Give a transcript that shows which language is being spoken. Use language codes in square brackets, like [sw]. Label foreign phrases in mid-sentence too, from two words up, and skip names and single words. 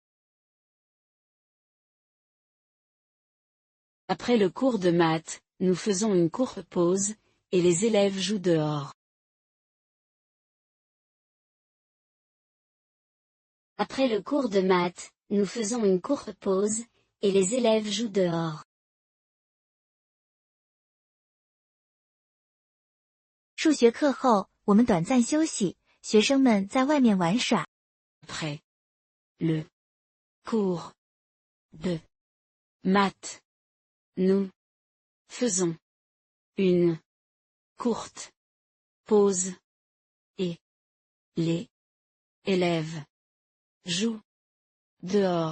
[fr] Après le cours de maths, nous faisons une courte pause, et les élèves jouent dehors. Après le cours de maths, nous faisons une courte pause, et les élèves jouent dehors. [zh] 数学课后，我们短暂休息，学生们在外面玩耍。 [fr] Après le cours de maths, nous faisons une courte pause, et les élèves jouent dehors.